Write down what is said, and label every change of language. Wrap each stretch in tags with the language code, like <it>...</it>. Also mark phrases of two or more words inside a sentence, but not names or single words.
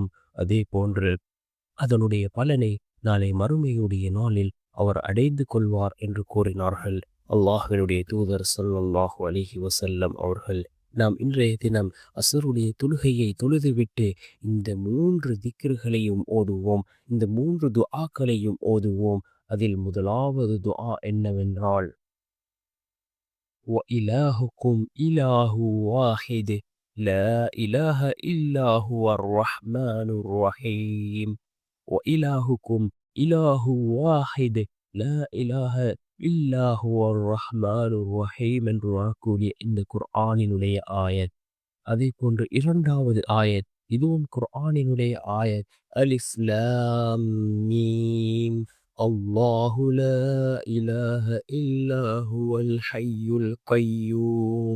<ta>அதே போன்று அதனுடைய பலனை நாளை மறுமையுடைய நாளில் அவர் அடைந்து கொள்வார் என்று கூறினார்கள் அல்லாஹ்வினுடைய தூதர்</ta> <ar>صلى الله عليه وسلم</ar> <ta>அவர்கள். நாம் இன்றைய தினம் அஸ்ருடைய தொழுகையை தொழுதுவிட்டு இந்த 3 திக்ருகளையும் ஓதுவோம். இந்த 3 துஆக்களையும் ஓதுவோம். அதில் முதலாவது துஆ என்னவென்றால்,</ta> <ar>وإلهكم إله واحد لا إله إلا هو الرحمن الرحيم. وإلهكم إله واحد لا إله إلا هو الرحمن الرحيم</ar> <ta>என்று வரக்கூடிய இந்த குர்ஆனினுடைய ஆயத். அதே போன்று இரண்டாவது ஆயத், இதுவும் குர்ஆனினுடைய ஆயத்.</ta> <ar>الم الله لا إله إلا هو الحي القيوم.</ar>